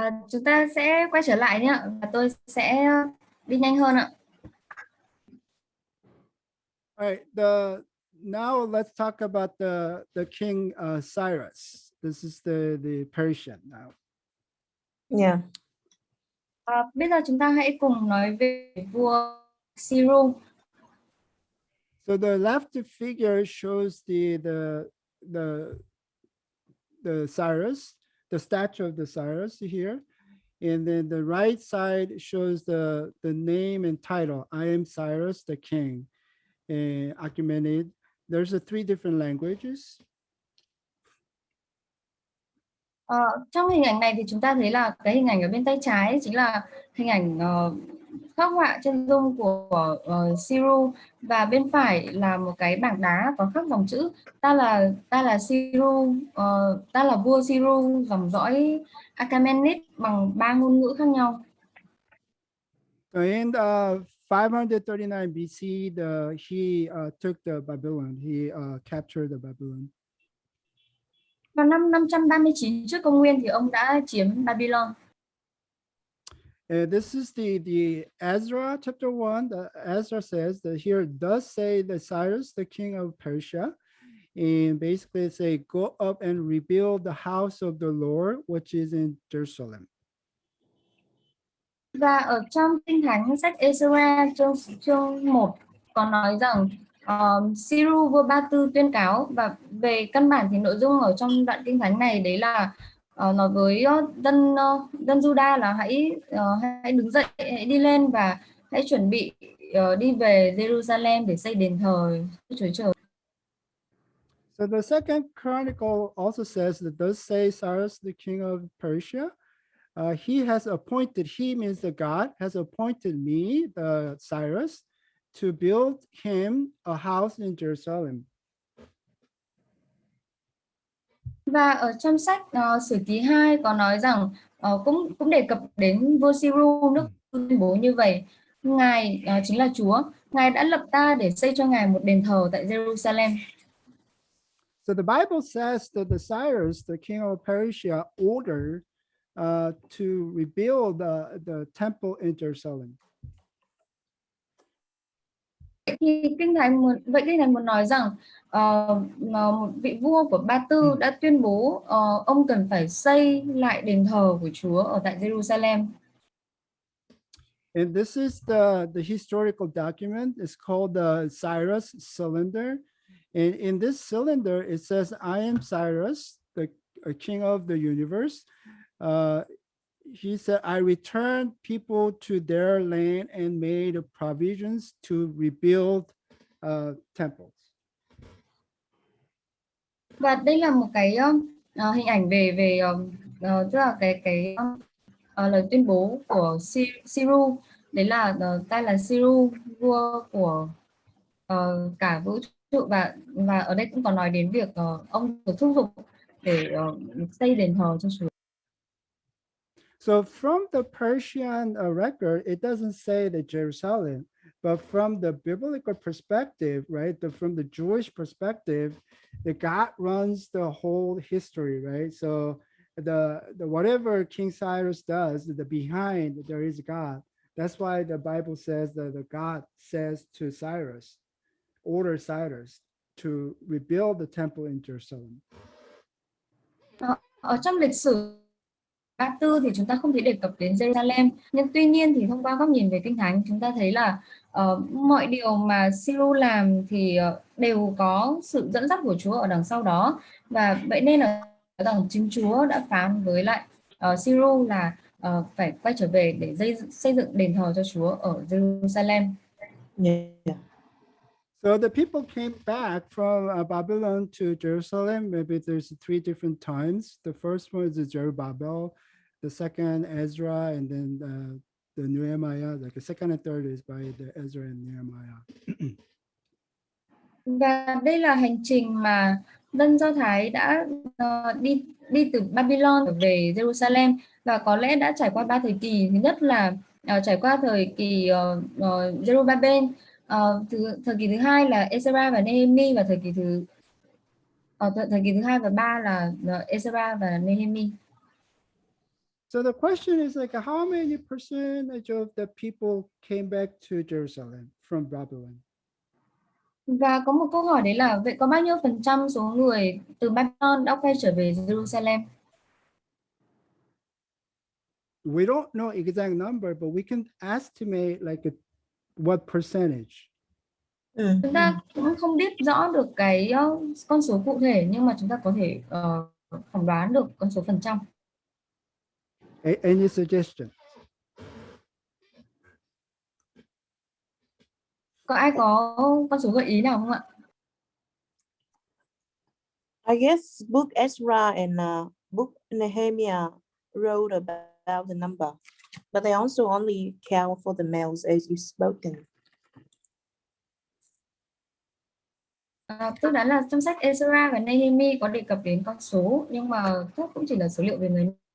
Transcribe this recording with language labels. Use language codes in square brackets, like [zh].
[vi] Chúng ta sẽ quay trở lại nhé, và tôi sẽ đi nhanh hơn ạ. [en] All right, now let's talk about the king Cyrus. This is the Persian now. Yeah. [vi] Bây giờ chúng ta hãy cùng nói về vua Cyrus. [en] So the left figure shows the Cyrus, the statue of the Cyrus here, and then the right side shows the name and title. I am Cyrus the king, Achaemenid. There's 3 different languages. [vi] Trong hình ảnh này thì chúng ta thấy là cái hình ảnh ở bên tay trái chính là hình ảnh khắc họa chân dung của Cyrus, và bên phải là một cái bảng đá có khắc dòng chữ ta là Cyrus, ta là vua Cyrus dòng dõi Achaemenid bằng 3 ngôn ngữ khác nhau. [en] So in 539 BC, he took the Babylon. He captured the Babylon. [vi] Vào năm 539 trước công nguyên thì ông đã chiếm Babylon. [en] This is the Ezra chapter 1. Ezra says that here does say that Cyrus, the king of Persia, and basically say, go up and rebuild the house of the Lord, which is in Jerusalem. [vi] Và ở trong Kinh Thánh sách Ezra chương 1 có nói rằng Cyrus vua Ba Tư tuyên cáo, và về căn bản thì nội dung ở trong đoạn Kinh Thánh này đấy là nói với dân Juda là hãy đứng dậy, hãy đi lên và hãy chuẩn bị đi về Jerusalem để xây đền thờ Chúa Trời. [en] So the second chronicle also says that does say Cyrus, the king of Persia, he has appointed, he means the God, has appointed me, the Cyrus, to build him a house in Jerusalem. [vi] Và ở trong sách Sử ký 2 có nói rằng cũng đề cập đến vua Cyrus nước tuyên bố như vậy: Ngài chính là Chúa, Ngài đã lập ta để xây cho Ngài một đền thờ tại Jerusalem. [en] So the Bible says that the Cyrus, the king of Persia, ordered to rebuild the temple in Jerusalem. [vi] Thì Kinh Thánh muốn nói rằng một vị vua của Ba Tư đã tuyên bố ông cần phải xây lại đền thờ của Chúa ở tại Jerusalem. [en] And this is the historical document. It's called the Cyrus Cylinder. And in this cylinder, it says, I am Cyrus, the king of the universe. He said, I returned people to their land and made provisions to rebuild temples. [vi] Và đây là một cái hình ảnh về tức là cái lời tuyên bố của Cyrus, đấy là ta là Cyrus, vua của cả vũ trụ, và ở đây cũng có nói đến việc ông được thúc giục để xây đền thờ cho Chúa. [en] So from the Persian record, it doesn't say that Jerusalem, but from the biblical perspective, right? From the Jewish perspective, the God runs the whole history, right? So the whatever King Cyrus does, the behind there is God. That's why the Bible says that the God says to Cyrus, order Cyrus to rebuild the temple in Jerusalem. [vi] Ở trong lịch sử Ba Tư thì chúng ta không thể đề cập đến Jerusalem, nhưng tuy nhiên thì thông qua góc nhìn về Kinh Thánh, chúng ta thấy là mọi điều mà Cyrus làm thì đều có sự dẫn dắt của Chúa ở đằng sau đó, và vậy nên là rằng chính Chúa đã phán với lại Cyrus là phải quay trở về để xây dựng đền thờ cho Chúa ở Jerusalem. [en] Yeah. So the people came back from Babylon to Jerusalem. Maybe there's 3 different times. The first one is Zerubbabel, the second Ezra, and then the Nehemiah. Like the second and third is by the Ezra and Nehemiah. [vi] Và đây là hành trình mà dân Do Thái đã đi từ Babylon về Jerusalem, và có lẽ đã trải qua 3 thời kỳ. Thứ nhất là trải qua thời kỳ Zerubbabel, thời kỳ thứ hai là Ezra và Nehemi, và thời kỳ thứ hai và 3 là Ezra và Nehemi. [en] So the question is like, how many percentage of the people came back to Jerusalem from Babylon? [vi] Và có một câu hỏi đấy là vậy có bao nhiêu phần trăm số người từ Babylon đã quay trở về Jerusalem? [en] We don't know exact number, but we can estimate like what percentage. [vi] Chúng ta cũng không biết rõ được cái con số cụ thể, nhưng mà chúng ta có thể phỏng đoán được con số phần trăm. [en] Any suggestion? [vi] Có ai có con số gợi ý nào không ạ? [en] I guess book Ezra and book Nehemiah wrote about the number. But they also only count for the males as you spoken. [vi] Tức là trong sách Ezra và Nehemi có đề cập đến con số, nhưng mà khác cũng chỉ là số liệu về người.